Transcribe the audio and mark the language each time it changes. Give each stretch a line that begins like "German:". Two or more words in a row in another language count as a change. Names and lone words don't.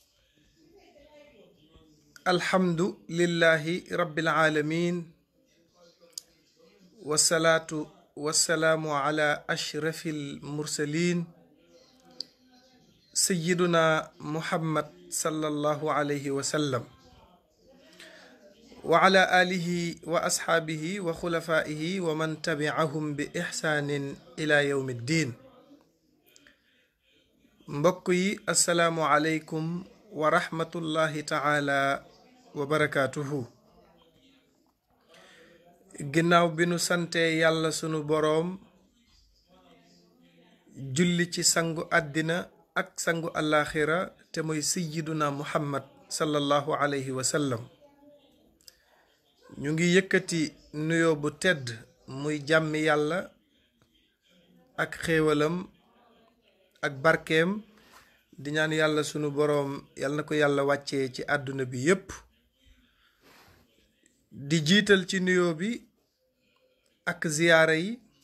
Arabic: الحمد لله رب العالمين، والصلاة والسلام على أشرف المرسلين سيدنا محمد صلى الله عليه وسلم وعلى آله وأصحابه وخلفائه ومن تبعهم بإحسان إلى يوم الدين. مبكي السلام عليكم ورحمة الله تعالى وبركاته.
Wolof: ginnaaw bi nu sante yàlla sunu boroom julli ci sangu àddina ak sangu àllaaxira te mooy
Arabic: سيدنا محمد صلى الله عليه وسلم,
Wolof: ñu ngi yëkkati nuyoo bu tedd muy jàmmi yàlla ak xéewalam ak barkeem di ñaan yàlla sunu boroom yàlla na ko yàlla wàccee ci àdduna bi yépp, di jiital ci nuyoo bi ak ziyaara yi